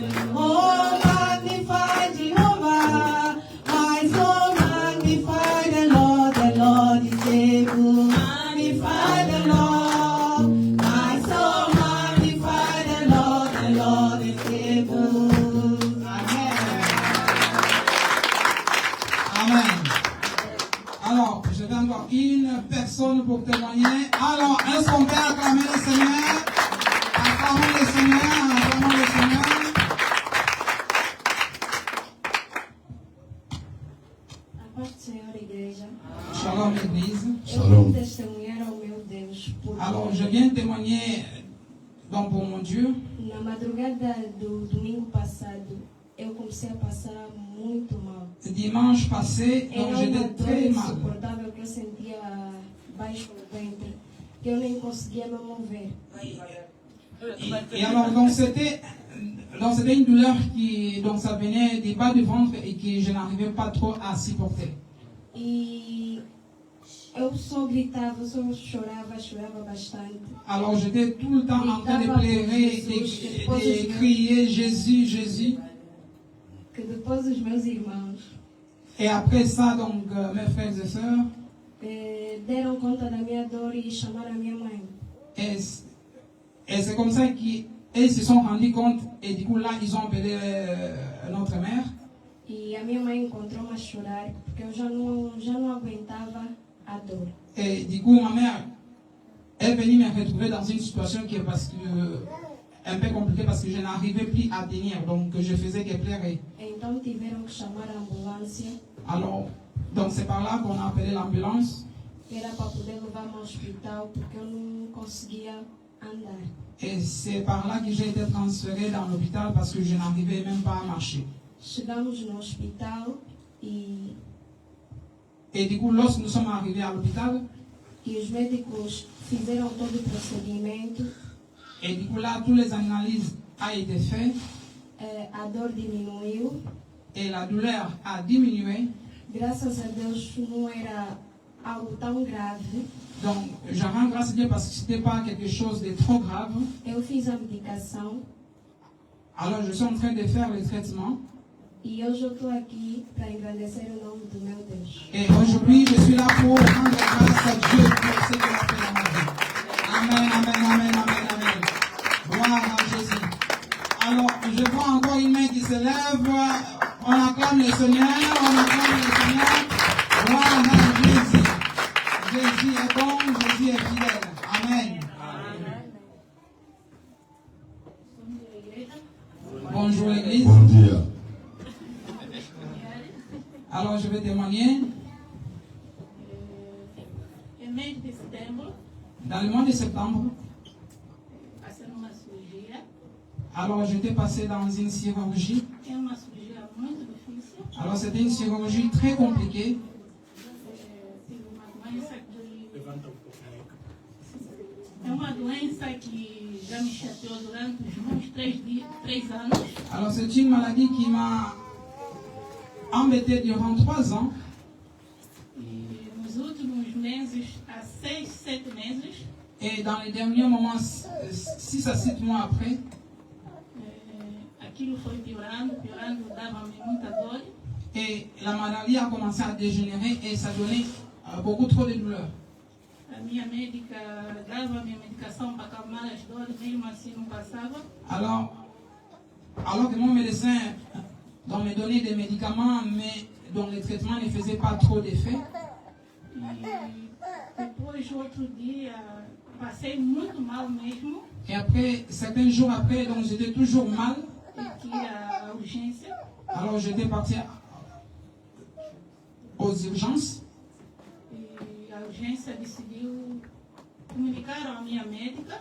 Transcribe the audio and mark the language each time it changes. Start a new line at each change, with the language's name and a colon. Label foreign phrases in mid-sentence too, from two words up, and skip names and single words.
English: Oh, magnify Jehovah, my soul magnify the Lord is able. Magnify the Lord, my soul magnify the Lord is able. Amen. Amen.
French: Alors, je vais encore une personne pour témoigner. Alors, est-ce qu'on peut acclamer le Seigneur? Acclamons le Seigneur, acclamons le Seigneur.
Portuguese: A paz do Senhor, igreja.
French: Shalom, Église.
Portuguese: Eu vim testemunhar ao meu Deus. Porque
French: Alors, je viens témoigner donc pour mon Dieu.
Portuguese: na madrugada do domingo passado, eu comecei a passar muito mal.
French: Dimanche passé,
Portuguese: Era
French: donc
Portuguese: uma
French: j'étais
Portuguese: dor
French: très mal.
Portuguese: insuportável que eu sentia baixo no ventre, que eu nem conseguia me mover.
French: Et alors, donc c'était une douleur qui, donc ça venait du bas du ventre et que je n'arrivais pas trop à supporter.
Portuguese: E eu só gritava, só chorava bastante.
French: Alors j'étais tout le temps en train de pleurer, de crier Jésus, Jésus.
Portuguese: Que depois os meus irmãos
French: Et après ça, donc, mes frères et sœurs,
Portuguese: deram conta da minha dor e chamaram a minha mãe.
French: et c'est comme ça qu'ils se sont rendus compte, et du coup là, ils ont appelé notre mère.
Portuguese: E a minha mãe encontrou-me a chorar porque eu já não aguentava a dor.
French: Et du coup, ma mère, elle est venue me retrouver dans une situation qui est un peu compliquée parce que je n'arrivais plus à tenir, donc je faisais que pleurer.
Portuguese: Então tiveram que chamar a ambulância.
French: Alors, donc c'est par là qu'on a appelé l'ambulance.
Portuguese: Era para poder levar-me ao hospital porque eu não conseguia andar.
French: Et c'est par là que j'ai été transféré dans l'hôpital parce que je n'arrivais même pas à marcher.
Portuguese: Chegamos no hospital e
French: du coup, lorsque nous sommes arrivés à l'hôpital,
Portuguese: os médicos fizeram todo o procedimento.
French: et du coup là, toutes les analyses ont été faites
Portuguese: A dor diminuiu.
French: et la douleur a diminué.
Portuguese: Graças a Deus não era algo tão grave.
French: Donc, je rends grâce à Dieu parce que ce n'était pas quelque chose de trop grave.
Portuguese: Eu fiz a medicação
French: Alors, je suis en train de faire le traitement.
Portuguese: e hoje eu estou aqui para engrandecer o nome do meu Deus.
French: Et aujourd'hui, je suis là pour rendre grâce à Dieu pour ce qu'il a fait dans ma vie. Amen, amen, amen, amen, amen. Gloire à Jésus. Alors, je vois encore une main qui se lève. On acclame le Seigneur, on acclame le Seigneur. Gloire à Jésus. Jésus est bon, Jésus est fidèle. Amen. Bonjour l'église.
Portuguese: Bom dia.
French: Alors, je vais témoigner.
Portuguese: Em mês de setembro,
French: Dans le mois de septembre,
Portuguese: passei numa cirurgia.
French: alors j'étais passé dans une chirurgie.
Portuguese: É uma cirurgia muito difícil.
French: Alors c'était une chirurgie très compliquée.
Portuguese: Tive uma doença que... É uma doença que já me chateou durante os meus 3 anos.
French: Alors c'est une maladie qui m'a embêté durant 3 ans.
Portuguese: E nos últimos meses, há 6, 7 meses,
French: Et dans les derniers moments, 6 à 7 mois après,
Portuguese: aquilo foi piorando, dava-me muita dor.
French: et la maladie a commencé à dégénérer et ça donnait beaucoup trop de douleurs.
Portuguese: A minha médica dava minha medicação para acalmar as dores, mesmo assim não passava.
French: Alors que mon médecin me donnait des médicaments, mais dont les traitements ne faisaient pas trop d'effet.
Portuguese: E depois, outro dia, passei muito mal mesmo.
French: Et après, certains jours après, donc j'étais toujours mal.
Portuguese: Aqui a urgência.
French: Alors j'étais parti aux urgences.
Portuguese: E a urgência decidiu comunicar à minha médica